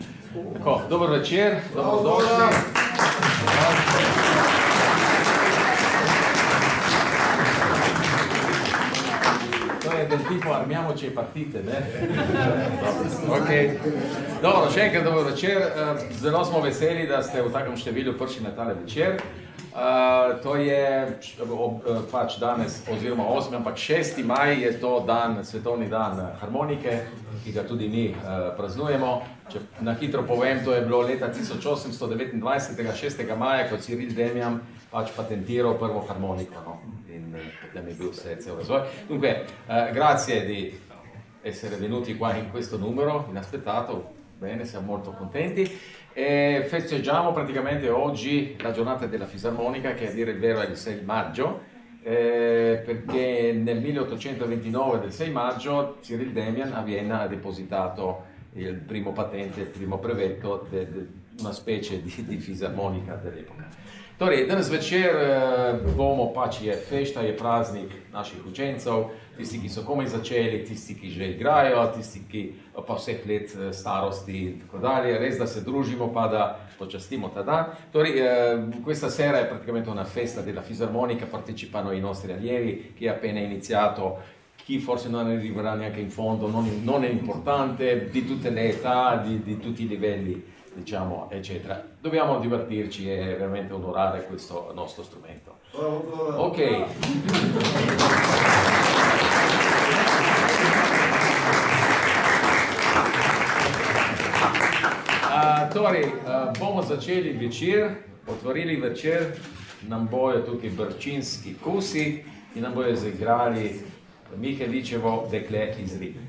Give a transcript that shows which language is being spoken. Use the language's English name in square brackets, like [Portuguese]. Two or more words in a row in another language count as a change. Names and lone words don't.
[Slovenian] Tako, dober večer, dobrodošli. To je del [Italian] tipo armiamoci e partite, [Slovenian] ne? Okay. Dobro, še enkrat dober večer. Zelo smo veseli, da ste v takem številu prišli na tale večer. To je pač danes, oziroma 8, ampak 6. maj je to dan, svetovni dan harmonike, ki ga tudi mi praznujemo. Če na hitro povem, to je bilo leta 1829, 6. maja, ko Cyril Demian pač patentiral prvo harmoniko, no? In potem je bil vse cel razvoj. [Italian] Dunque, grazie di essere venuti qua in questo numero, inaspettato, bene, siamo molto contenti. E festeggiamo praticamente oggi la giornata della fisarmonica, che a dire il vero è il 6 maggio, perché nel 1829 del 6 maggio Cyril Demian a Vienna ha depositato il primo patente, il primo brevetto di una specie di fisarmonika dell'epoca. [Slovenian] Torej, danes večer bomo pač je fešta, je praznik naših učencev, tisti, ki so komaj začeli, tisti, ki že igrajo, tisti, ki pa vseh let starosti in tako dalje. Res, da se družimo pa da počastimo ta dan. Torej, [Italian] questa sera è praticamente una festa della fisarmonica, partecipano i nostri allievi, chi ha appena iniziato, chi forse non arriverà neanche in fondo, non è importante, di tutte le età, di tutti i livelli, diciamo, eccetera. Dobbiamo divertirci e veramente onorare questo nostro strumento. Ok. [Slovenian] Torej, bomo začeli večer, otvorili večer, nam bojo tukaj brčinski kusi in nam bojo zaigrali Miheličevo Dekle iz Ribnice.